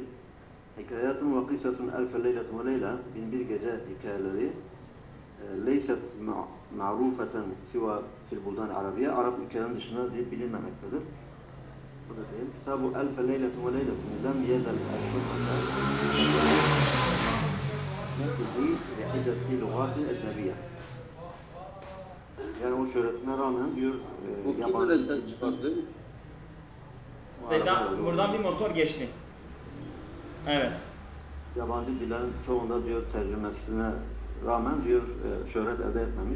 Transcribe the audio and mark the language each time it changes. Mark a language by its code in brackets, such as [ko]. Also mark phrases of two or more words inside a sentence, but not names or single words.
[ar] حكايات وقصص ألف ليلة وليلة [tr] bin bir gece hikayeleri [ar] ليست معروفة سوى في البلدان العربية [tr] Arap ülkelerin dışında bilinmemektedir. Bu da değil. [ar] Kitab-ı Elfe Leyletun ve Leyletun لم يزل شهرته بعدة لغات أجنبية. [tr] Yani o şöhretine rağmen diyor Bu kim öyle ses çıkardı? Sedan, buradan bir motor geçti. Evet. Yabancı dillerin çoğunda diyor tercümesine rağmen diyor şöhret elde etmemiş.